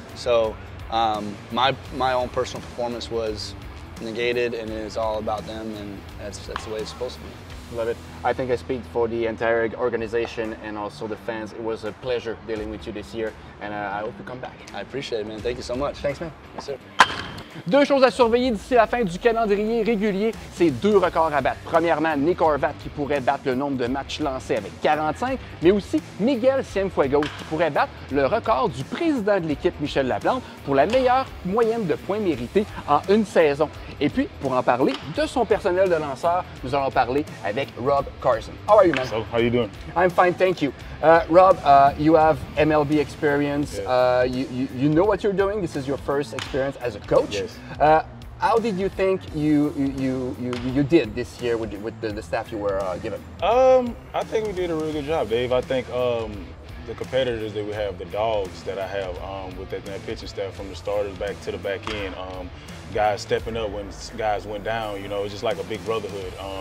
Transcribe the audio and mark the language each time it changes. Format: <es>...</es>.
<en>So my own personal performance was negated, and it is all about them, and that's the way it's supposed to be. Love it. I think I speak for the entire organization and also the fans. It was a pleasure dealing with you this year, and I hope you come back. I appreciate it, man. Thank you so much. Thanks, man. Yes, sir.</en> <fr>Deux choses à surveiller d'ici la fin du calendrier régulier, c'est deux records à battre. Premièrement, Nick Horvat qui pourrait battre le nombre de matchs lancés avec 45, mais aussi Miguel Cienfuegos qui pourrait battre le record du président de l'équipe, Michel Laplante, pour la meilleure moyenne de points mérités en une saison. Et puis, pour en parler de son personnel de lanceur, nous allons parler avec Rob Carson.</fr> <en>How are you, man? So, how you doing? I'm fine, thank you. Rob, you have MLB experience. Yeah. You know what you're doing. This is your first experience as a coach. Yes. How did you think you did this year with the staff you were given? I think we did a really good job, Dave. I think the competitors that we have, the dogs that I have with that pitching staff from the starters back to the back end, guys stepping up when guys went down, you know, it's just like a big brotherhood.</en>